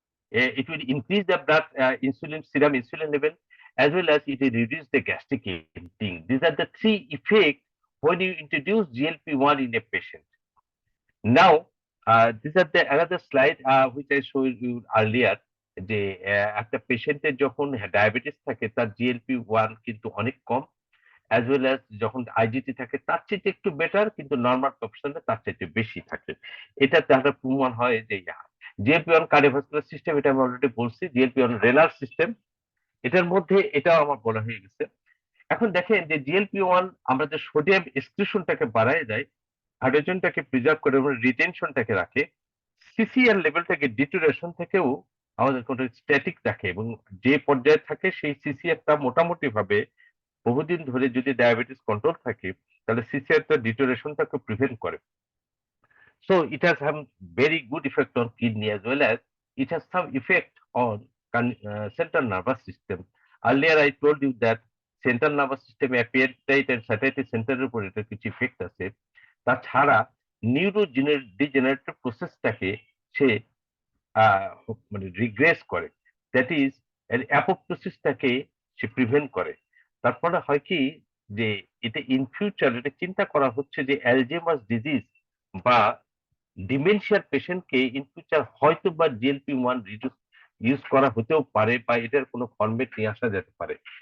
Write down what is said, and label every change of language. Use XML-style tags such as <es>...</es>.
<en>It will increase the blood insulin serum insulin level, as well as it will reduce the gastric emptying. These are the three effects when you introduce GLP-1 in a patient. Now, these are the another slide which I showed you earlier.</en> <bn>যে একটা পেশেন্টের যখন diabetes থাকে তার GLP-1 কিন্তু অনেক কম, as well as যখন IGT থাকে তার চাইতে একটু বেটার, কিন্তু নর্মাল প্রফেশনে তার চাইতে বেশি থাকে। এটা তাহলে প্রমাণ হয় যে GLP-1 কার্ডিওভাস্কুলার সিস্টেম, এটা আমি অলরেডি বলছি। GLP-1 রেনাল সিস্টেম, এটার মধ্যে এটাও আমার বলা হয়ে গেছে। এখন দেখেন যে GLP-1 আমরা যে সোডিয়াম এক্সক্রিশনটাকে বাড়ায় দেয়, হাইড্রোজেনটাকে প্রিজার্ভ করে এবং রিটেনশনটাকে রাখে, সিসিআর লেভেলটাকে ডিটোরেশন থেকেও আমাদের কোনো স্ট্যাটিক রাখে, এবং যে পর্যায়ে থাকে সেই সিসিআরটা মোটামুটি ভাবে বহুদিন ধরে যদি ডায়াবেটিস কন্ট্রোল থাকে, তাহলে সিসিআরটা ডিটোরেশনটাকে প্রিভেন্ট করে।</bn> <en>So it has some very good effect on kidney, as well as it has some effect on central nervous system. Earlier I told you that central nervous system appetite and satiety center</en> <bn>এর উপর এটা কিছু effect আছে। তাছাড়া neuro degenerative প্রসেসটাকে সে আহ মানে regress করে, that is অ্যাপোপ্টোসিসটাকে say prevent করে। তারপরে হয় কি যে এটা ইন ফিউচার এটা চিন্তা করা হচ্ছে যে অ্যালজেইমার্স ডিজিজ বা ডিমেনশিয়ার পেশেন্টকে ইন ফিউচার হয়তো বা GLP-1 রিডিউস ইউজ করা হতেও পারে, বা এটার কোনো ফরম্যাট নিয়ে আসা যেতে পারে।</bn>